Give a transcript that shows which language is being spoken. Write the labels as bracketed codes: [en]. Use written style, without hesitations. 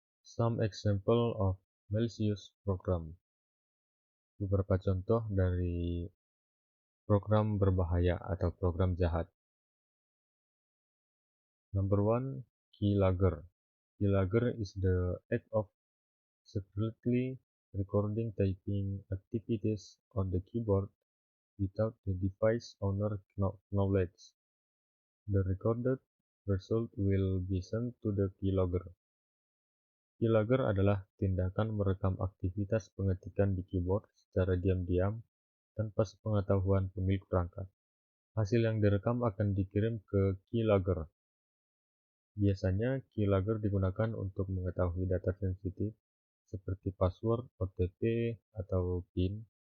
[en] Some example of malicious program. [id] Beberapa contoh dari program berbahaya atau program jahat. [en] Number 1, keylogger. Keylogger is the act of secretly recording typing activities on the keyboard without the device owner knowledge. The recorded result will be sent to the keylogger. [id] Keylogger adalah tindakan merekam aktivitas pengetikan di keyboard secara diam-diam tanpa sepengetahuan pemilik perangkat. Hasil yang direkam akan dikirim ke keylogger. Biasanya, keylogger digunakan untuk mengetahui data sensitif seperti password, OTP, atau PIN.